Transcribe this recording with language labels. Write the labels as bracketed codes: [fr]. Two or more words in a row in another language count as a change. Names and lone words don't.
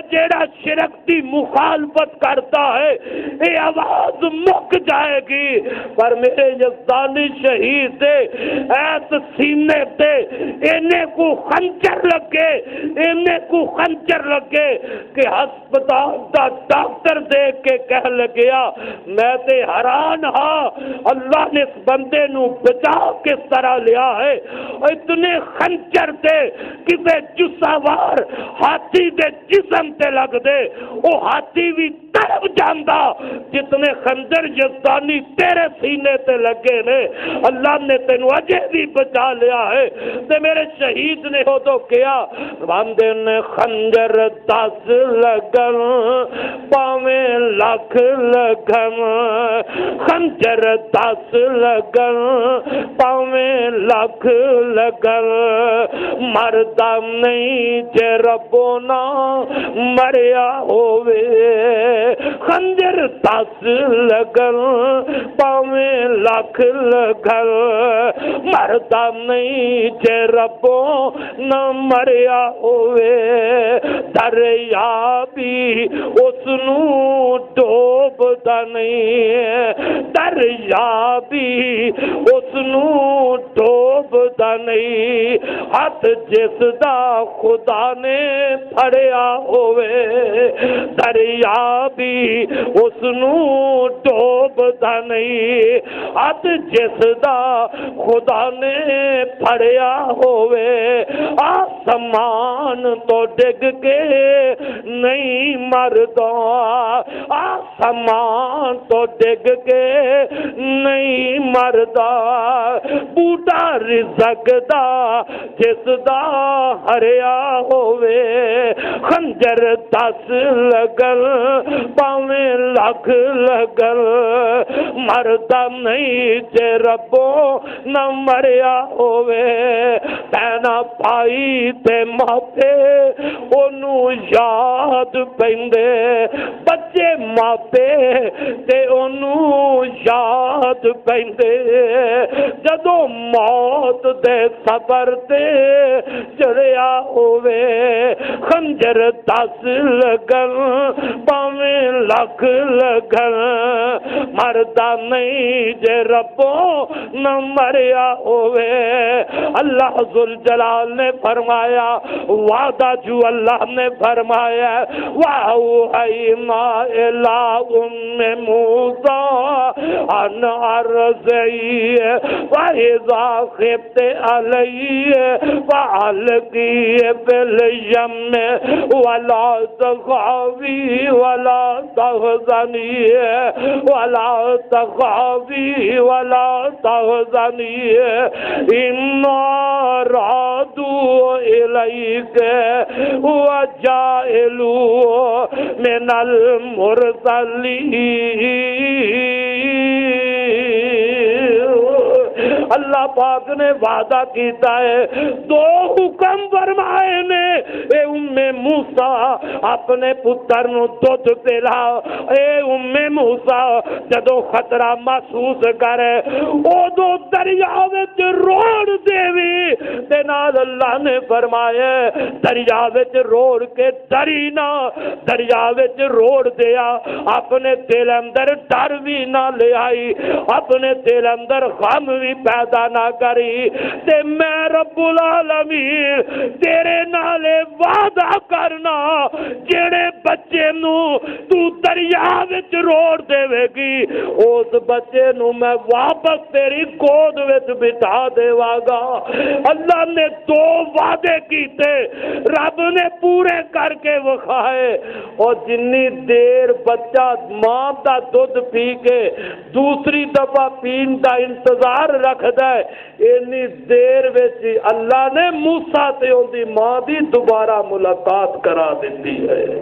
[pa] جیڑا شرک دی مخالفت کرتا ہے یہ آواز مک جائے گی پر میرے یزدانی شہید دے ایس سینے تے انہیں کو خنجر لگے انہیں کو خنجر لگے کہ ہسپتال دا ڈاکٹر دیکھ کے کہہ لگیا میں تے حیران ہاں اللہ نے اس بندے نو بچا کس طرح لیا ہے اتنے خنجر تے کسے جساوار ہاتھی دے جسم تے لگ دے وہ ہاتھی بھی تڑپ جاندہ جتنے خنجر یزدانی تیرے سینے تے لگے نے اللہ نے تینو اجے بھی بچا لیا ہے تے میرے شہید نے ہو تو کیا بندے نے خنجر 10 لگن پاویں لاکھ لگن خنجر 10 لگن پاویں لاکھ لگن مردہ نہیں جے ربو نہ مریا ہووے خنجر 10 لگن پاویں لاکھ لگن مردہ نہیں جے ربو نہ مریا ہووے دریا بھی اس نو ڈوب دا نہیں دریا بھی اس نو ڈوب دا نہیں ہاتھ جس دا خدا نے پھڑیا ہوئے دریا بھی اس نو ڈوب دا نہیں ہاتھ جس دا خدا نے پھڑیا ہوئے آسمان تو ڈگ کے نہیں مردا آسمان تو ڈگ کے نہیں مردا بوٹا رزق دا جس دا ہریا ہوئے خنجر 10 لگل پاویں لاکھ لگل مردہ نہیں جے ربو نہ مریا ہوئے پینا پائی تے ماپے انہوں یاد پیندے بچے ماپے تے انہوں یاد پیندے جدو موت دے سفر تے چڑیا ہوئے خنجر 10 لگن پاویں لاکھ لگن مردہ نہیں جے ربو نہ مریا ہوئے اللہ ذوالجلال نے فرمایا وعدہ جو اللہ نے فرمایا وَأَوْحَيْنَا [ar] إِلَىٰ أُمِّ مُوسَىٰ أَنْ أَرْضِعِيهِ وَإِذَا خِفْتِ عَلَيْهِ فَأَلْقِيهِ فِي الْيَمِّ وَلَا تَخَافِي وَلَا تَحْزَنِي وَلَا تَخَافِي وَلَا تَحْزَنِي إِنَّا رَادُوا إِلَيْكَ وَجَاعِلُوا مِنَ الْمُرْسَلِينَ [pa] اللہ پاک نے وعدہ کیتا ہے 2 حکم فرمائے نے اے موسیٰ اپنے پتر نو دودھ پلا اے موسیٰ جدو خطرہ محسوس کرے او دو دریا وچ روڑ دیوی تے نال اللہ نے فرمایا دریا وچ روڑ کے ڈری نہ دریا وچ روڑ دیا اپنے دل اندر ڈر بھی نہ لے آئی اپنے دل اندر غم بھی پیدا نہ کری تے میں [ar] رب العالمین [pa] تیرے نالے وعدہ کرنا جڑے بچے نو تو دریا وچ روڑ دے گی اس بچے نو میں واپس تیری گود وچ بٹھا دیواں گا۔ اللہ نے دو وعدے کیتے رب نے پورے کر کے وکھائے، اور جنی دیر بچہ ماں دا دودھ پی کے دوسری دفعہ پین دا انتظار رکھدا ہے، اینی دیر وچ اللہ نے موسیٰ تے اون دی ماں دی دوبارہ ملاقات کرا دیتی ہے۔